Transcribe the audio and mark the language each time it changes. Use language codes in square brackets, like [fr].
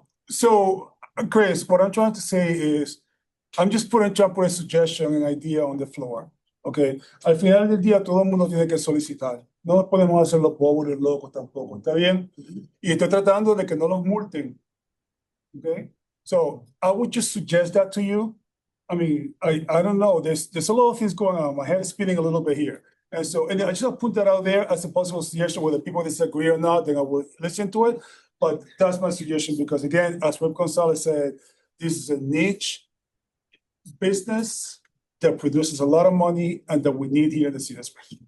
[en] So, Chris, what I'm trying to say is, I'm just trying to put a suggestion, an idea on the floor. [es] Okay, al final del día todo el mundo tiene que solicitar. No nos podemos hacer los pobres locos tampoco. ¿Está bien? Y estoy tratando de que no los multen. [en] Okay, so I would just suggest that to you. I mean, I don't know. There's a lot of things going on. My head is spinning a little bit here. And so, and I just want to put that out there as a possible suggestion, whether people disagree or not, then I will listen to it. But that's my suggestion because again, as Rep. Gonzalez said, this is a niche business that produces a lot of money and that we need here in the city of Springfield.